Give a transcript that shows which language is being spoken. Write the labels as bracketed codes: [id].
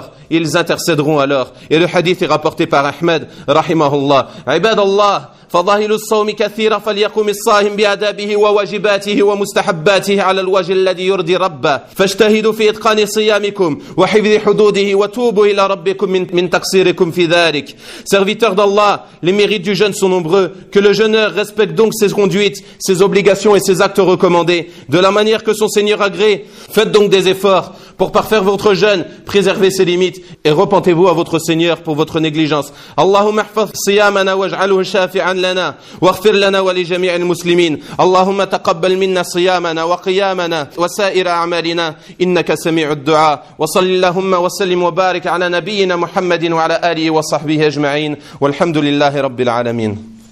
[fr] Ils intercéderont alors. Et le hadith est rapporté par Ahmed rahimahullah. [ar] Ibadallah, فضائل الصوم كثيرة فليقوم الصائم بآدابه وواجباته ومستحباته على الوجه الذي يرضي ربه. فاجتهدوا في إتقان صيامكم وحفظ حدوده وتوبوا إلى ربكم من تقصيركم في ذلك. [fr] Serviteur d'Allah, les mérites du jeûne sont nombreux. Que le jeûneur respecte donc ses conduites, ses obligations et ses actes recommandés, de la manière que son Seigneur agrée. Faites donc des efforts pour parfaire votre jeûne, préservez ses limites et repentez-vous à votre Seigneur pour votre négligence. [ar] اللهم احفظ صيامنا واجعله شافعا لنا واغفر لنا ولجميع المسلمين. اللهم تقبل منا صيامنا وقيامنا وسائر أعمالنا إنك سميع الدعاء. وصل اللهم وسلم وبارك على نبينا محمد وعلى آله وصحبه أجمعين. والحمد لله رب العالمين.